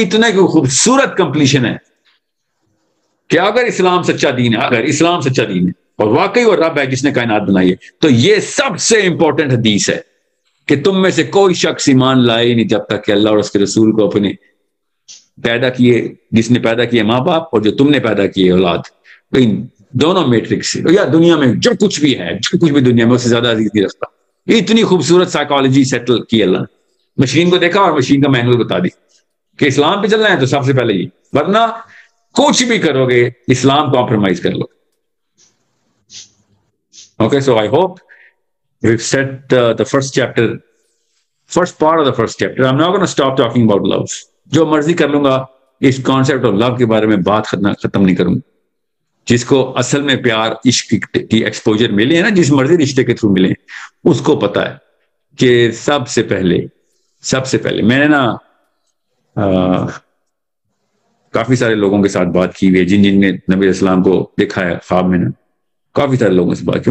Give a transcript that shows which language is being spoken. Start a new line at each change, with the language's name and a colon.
Urdu: اتنا کی خوبصورت کمپلیشن ہے کہ اگر اسلام سچا دین ہے، اگر اسلام سچا دین ہے اور واقعی وہ رب ہے جس نے کائنات بنائی ہے، تو یہ سب سے امپورٹنٹ حدیث ہے کہ تم میں سے کوئی شخص ایمان لائے نہیں جب تک کہ اللہ اور اس کے رسول کو اپنے پیدا کیے، جس نے پیدا کیے ماں باپ اور جو تم نے پیدا کیے اولاد، تو ان دونوں میٹرکس سے یا دنیا میں جو کچھ بھی ہے، جو کچھ بھی دنیا میں اس سے زیادہ عزیز نہیں رکھتا. اتنی خوبصورت سائیکالوجی سیٹل کی اللہ نے. مشین کو دیکھا اور مشین کا مینول بتا دی کہ اسلام پہ چلنا ہے تو سب سے پہلے یہ، ورنہ کچھ بھی کرو گے اسلام کمپرومائز کر لو.
English: Okay, so I hope we've set the first chapter, first part of the first chapter. I'm not going to stop talking about love.
Urdu: جو مرضی کر لوں گا اس کانسیپٹ آف لو کے بارے میں بات ختم نہیں کروں. جس کو اصل میں پیار عشق کی ایکسپوجر ملے ہیں نا، جس مرضی رشتے کے تھرو ملے ہیں، اس کو پتا ہے کہ سب سے پہلے میں نے نا کافی سارے لوگوں کے ساتھ بات کی ہوئی ہے جن نے نبی علیہ السلام کو دیکھا ہے خواب میں نے، کافی سارے لوگوں سے بات کی.